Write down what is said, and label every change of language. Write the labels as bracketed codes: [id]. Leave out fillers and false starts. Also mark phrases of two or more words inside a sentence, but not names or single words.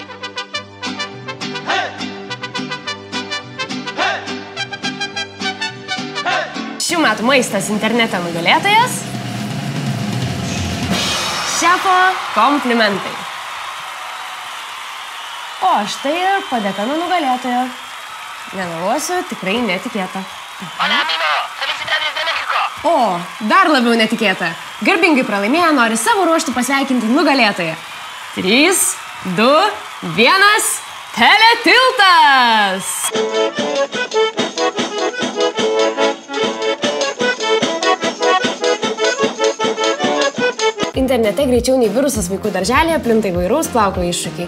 [lt] Šių metų Maistas internete nugalėtojas Šefo komplimentai. O štai ir padėka nuo nugalėtojo. Nemeluosiu, tikrai netikėta. [es] Hola amigo, felicidades de México. [lt] O, dar labiau netikėta. garbingai pralaimėję nori savo ruoštų pasveikinti nugalėtoją. 3, 2, 1, teletiltas! Internete greičiau nei virusas vaikų darželėje plinta įvairaus plauko iššūkiai.